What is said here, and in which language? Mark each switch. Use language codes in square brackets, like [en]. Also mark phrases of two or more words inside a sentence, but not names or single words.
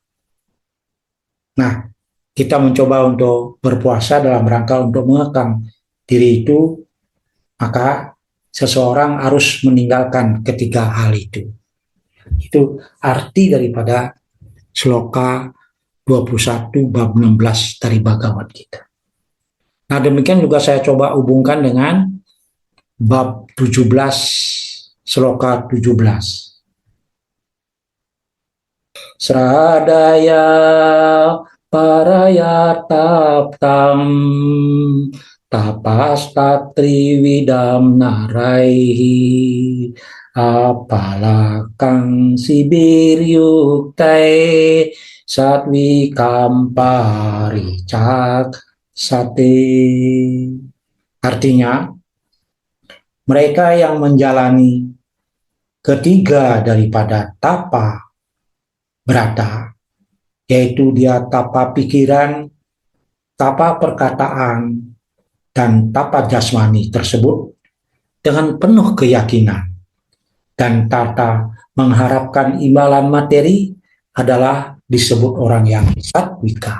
[id] Nah, kita mencoba untuk berpuasa dalam rangka untuk mengekang diri itu, maka seseorang harus meninggalkan ketiga hal itu. Itu arti daripada sloka 21 bab 16 dari Bhagavad Gita. Nah, demikian juga saya coba hubungkan dengan bab 17 sloka 17. [sa] Sradaya parayataptam tapastatrividam naraihi apalakang sibiryuktai satwikam paricak sate. [id] Artinya, mereka yang menjalani ketiga daripada tapa brata, yaitu dia tapa pikiran, tapa perkataan, dan tapa jasmani tersebut dengan penuh keyakinan dan tata mengharapkan imbalan materi adalah disebut orang yang satwika.